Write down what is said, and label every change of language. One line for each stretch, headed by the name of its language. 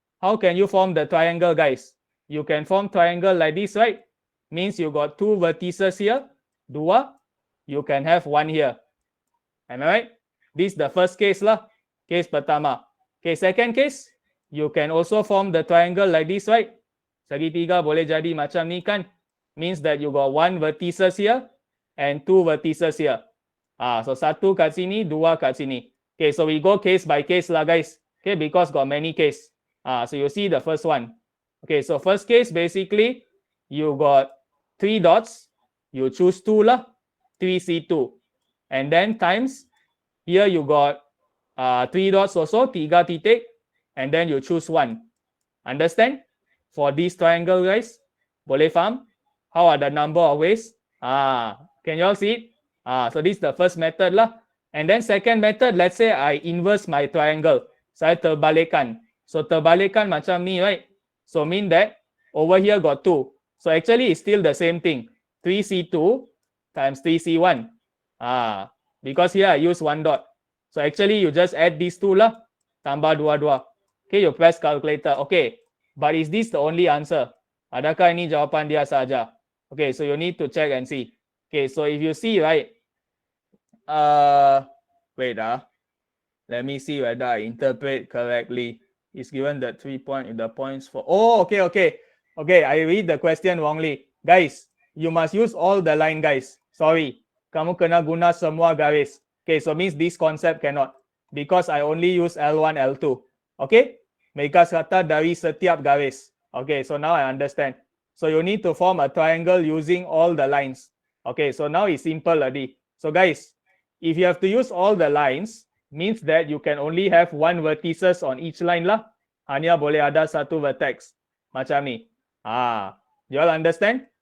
English: How can you form the triangle, guys? You can form triangle like this, right? Means you got 2 vertices here, 2. You can have 1 here. Am I right? This is the first case lah.
Malay: Case pertama.
English: Okay, second case, you can also form the triangle like this, right?
Malay: Segitiga boleh jadi macam ni kan?
English: Means that you got 1 vertices here and 2 vertices here. So
Malay: 1 kat sini, 2 kat sini.
English: Okay, so we go case by case lah guys. Okay, because got many case. So you see the first one. Okay, so first case basically, you got 3 dots. You choose 2 lah. 3C2. And then times, here you got 3 dots also,
Malay: 3 titik.
English: And then you choose 1. Understand? For this triangle, guys.
Malay: Boleh faham?
English: How are the number of ways? Can you all see it? So this is the first method lah. And then second method, let's say I inverse my triangle.
Malay: Saya terbalikkan.
English: So
Malay: terbalikkan macam ni,
English: right? So mean that over here got 2. So actually it's still the same thing. 3C2 times 3C1. Because here I use 1 dot. So actually you just add these 2 lah.
Malay: Tambah 2.
English: Okay, you press calculator. Okay, but is this the only answer?
Malay: Adakah ini jawapan dia saja?
English: Okay, so you need to check and see. Okay, so if you see, right? Wait, let me see whether I interpret correctly. It's given that 3 point in the points for. Oh, okay. Okay, I read the question wrongly. Guys, you must use all the line, guys. Sorry.
Malay: Kamu kena guna semua garis.
English: Okay, so means this concept cannot. Because I only use L1, L2. Okay?
Malay: Mereka kata dari setiap garis.
English: Okay, so now I understand. So you need to form a triangle using all the lines. Okay, so now it's simple already. So guys, if you have to use all the lines, means that you can only have 1 vertices on each line lah.
Malay: Hanya boleh ada 1 vertex. Macam ni.
English: You all understand?